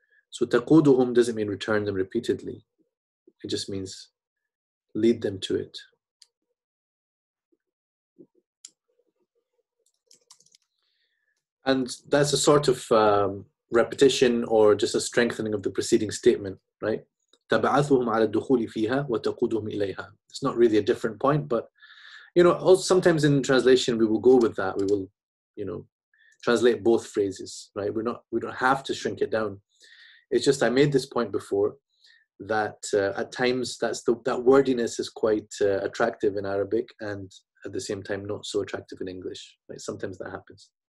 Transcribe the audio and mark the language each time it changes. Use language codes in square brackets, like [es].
[en] So taquduhum doesn't mean return them repeatedly. It just means lead them to it. And that's a sort of repetition or just a strengthening of the preceding statement, right? [ar] تبعثهم على الدخول فيها وتقودهم إليها. [en] It's not really a different point, but you know, also sometimes in translation we will go with that. We will translate both phrases, right? We don't have to shrink it down. It's just I made this point before that at times that wordiness is quite attractive in Arabic, and at the same time not so attractive in English. Right? Sometimes that happens.